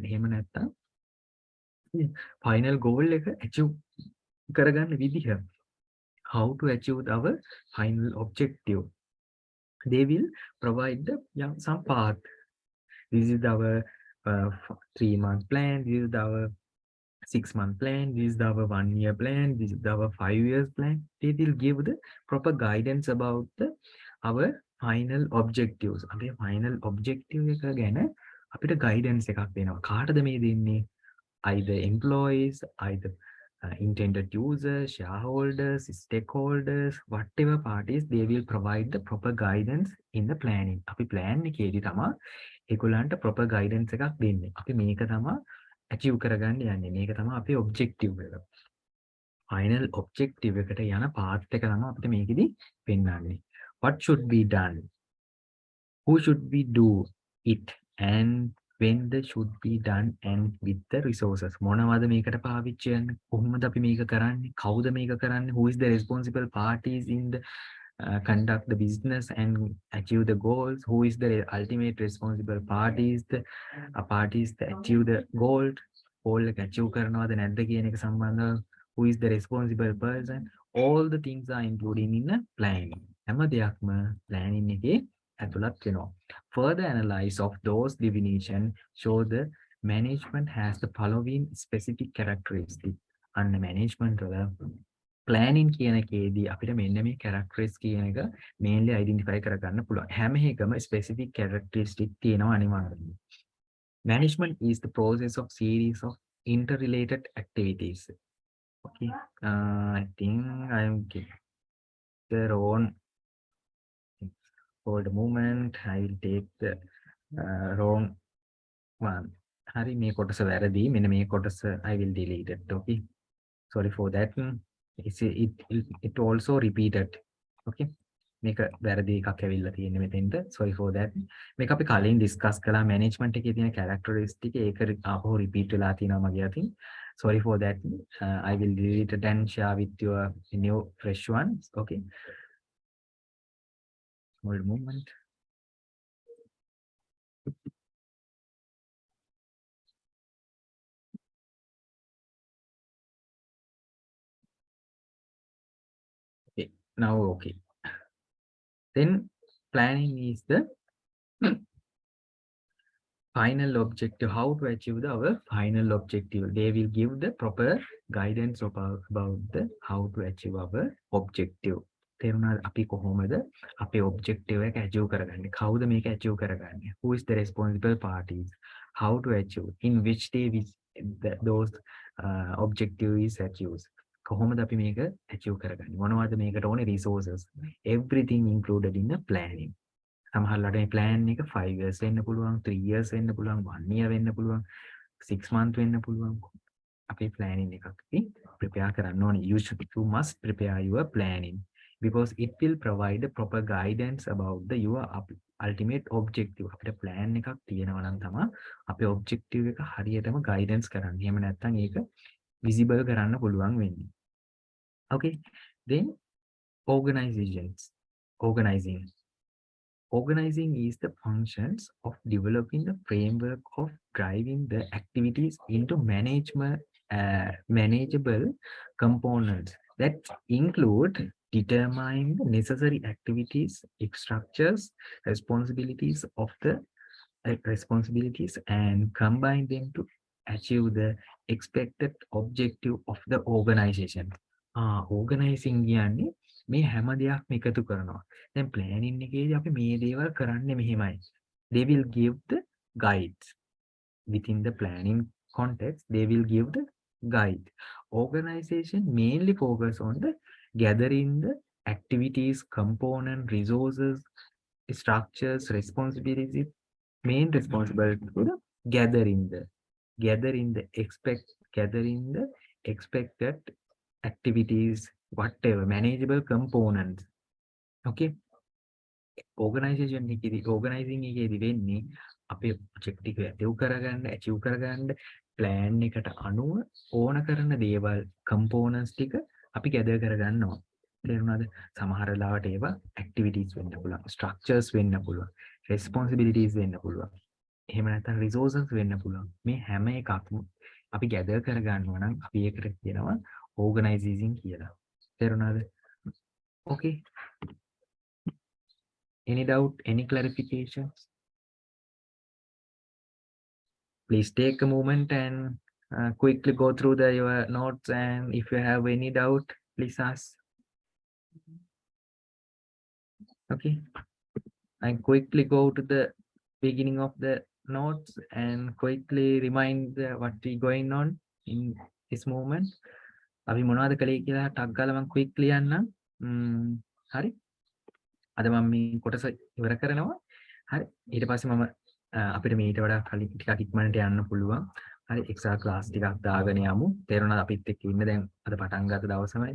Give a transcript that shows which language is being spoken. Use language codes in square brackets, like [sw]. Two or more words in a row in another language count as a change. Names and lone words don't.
[si] එහෙම නැත්නම් [en] final goal [si] එක achieve කරගන්න විදිහ. [en] How to achieve our final objective? They will provide some path. This is our 3-month plan. This is our 6-month plan. This is our 1-year plan. This is our 5 years plan. They will give the proper guidance about our final objectives. [si] අපේ [en] final objective [si] එක ගැන අපිට guidance එකක් දෙනවා. කාටද මේ දෙන්නේ? [en] Either employees, either intended users, shareholders, stakeholders, whatever parties, they will provide the proper guidance in the planning. [si] අපි plan එකේදී තමයි ඒගොල්ලන්ට [en] proper guidance [si] එකක් දෙන්නේ. අපි මේක තමයි achieve කරගන්න යන්නේ. මේක තමයි අපේ objective එක. [en] Final objective [si] එකට යන path එක තමයි අපිට මේකෙදි පෙන්වන්නේ. [en] What should be done? Who should we do it? And when they should be done and with the resources. [si] මොනවද මේකට පාවිච්චි කරන්නේ? කොහොමද අපි මේක කරන්නේ? කවුද මේක කරන්නේ? [en] Who is the responsible parties in the conduct the business and achieve the goals? Who is the ultimate responsible parties? The parties that achieve the goal [si] එක achieve කරනවද නැද්ද කියන එක සම්බන්ධව [en] who is the responsible person? All the things are included in the planning. [si] හැම දෙයක්ම planning එකේ ඇතුළත් වෙනවා. [en] Further analysis of those definition show the management has the following specific characteristics. And management [si] වල planning කියන එකේදී අපිට මෙන්න මේ characteristics කියන එක [en] mainly identify [si] කරගන්න පුළුවන්. හැම එකම [en] specific characteristics [si] තියෙනවා අනිවාර්යයෙන්ම. [en] Management is the process of series of interrelated activities. Okay, I think I am getting the wrong. For the moment, I will take the wrong one. [si] Hari මේ කොටස වැරදි. මෙන්න මේ කොටස [en] I will delete it. Okay. Sorry for that. It also repeated. Okay. [si] මේක වැරදි එකක් ඇවිල්ලා තියෙන්නේ මෙතෙන්ට. [en] Sorry for that. [si] මේක අපි කලින් discuss කළා management එකේ තියෙන characteristic ඒක ආපහු repeat වෙලා තියෙනවා මගේ අතින්. [en] Sorry for that. I will delete it and share with your new fresh ones. Okay. Small movement. Okay, now okay. Then planning is the final objective, how to achieve our final objective. They will give the proper guidance about the how to achieve our objective. [si] තේරුණාද අපි කොහොමද අපේ objective එක achieve කරගන්නේ? කවුද මේක achieve කරගන්නේ? [en] Who is the responsible parties? How to achieve? In which day those objective is achieved? [si] කොහොමද අපි මේක achieve කරගන්නේ? මොනවද මේකට ඕනේ resources? [en] Everything included in the planning. [si] සමහරවිට මේ plan එක 5 years වෙන්න පුළුවන් 3 years වෙන්න පුළුවන් 1 year වෙන්න පුළුවන් 6 months වෙන්න පුළුවන් අපේ planning එකක් අපි prepare කරන්න ඕනේ. [en] You must prepare your planning because it will provide the proper guidance about your ultimate objective. [si] අපිට plan එකක් තියෙනවා නම් තමයි අපේ objective එක හරියටම guidance කරන්නේ. එහෙම නැත්නම් ඒක visible කරන්න පුළුවන් වෙන්නේ. [en] Okay, then Organizing is the functions of developing the framework of driving the activities into manageable components that include determining the necessary activities, structures, responsibilities and combine them to achieve the expected objective of the organization. [si] Organizing කියන්නේ මේ හැම දෙයක්ම එකතු කරනවා. දැන් planning එකේදී අපි මේ දේවල් කරන්නේ මෙහෙමයි. [en] They will give the guides. Within the planning context, they will give the guide. Organization mainly focus on the gathering the activities, component, resources, structures, responsibilities. Main responsibility to the gathering the expected activities, whatever manageable components. Okay, organizing [si] එකේදී වෙන්නේ අපේ objective එක achieve කරගන්න plan එකට අනුව ඕන කරන දේවල් components ටික අපි gather කරගන්නවා. තේරුණාද? සමහර ලාවට ඒවා activities වෙන්න පුළුවන්, structures වෙන්න පුළුවන්, responsibilities වෙන්න පුළුවන්. එහෙම නැත්නම් resources වෙන්න පුළුවන්. මේ හැම එකක්ම අපි gather කරගන්නවා නම් අපි ඒකට කියනවා organizing කියලා. තේරුණාද? [en] Okay. Any doubt, any clarifications? Please take a moment and quickly go through your notes, and if you have any doubt, please ask. Okay. I quickly go to the beginning of the notes and quickly remind what we going on in this moment. [si] අපි මොනවද කළේ කියලා ටක් ගාලා මම quickly යන්නම්. හරි. අද මම මේ කොටස ඉවර කරනවා. හරි. ඊට පස්සේ මම අපිට මේකට වඩා කලින් ටිකක් ඉක්මනට යන්න පුළුවන්. හරි. [en] extra class [si] ටිකක් දාගෙන යමු. තේරුණාද? අපිත් එක්ක ඉන්න දැන් අද පටන් ගත්ත දවසමයි.